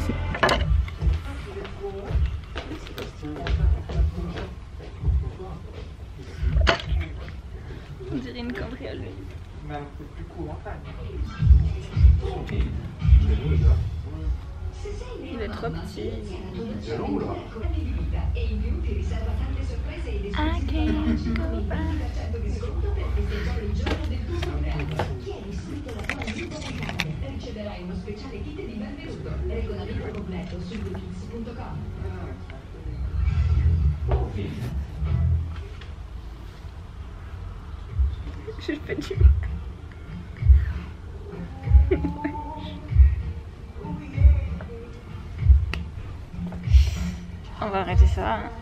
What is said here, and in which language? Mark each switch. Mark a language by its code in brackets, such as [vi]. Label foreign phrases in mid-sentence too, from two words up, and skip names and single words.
[fr] On dirait une cambriole. Mais un peu plus court en taille. Il est trop petit. [en] I can't go back. [it] Riceverai uno speciale kit di benvenuto. Regolamento completo su bluekids.com. [fr] Je fais du... On va arrêter ça.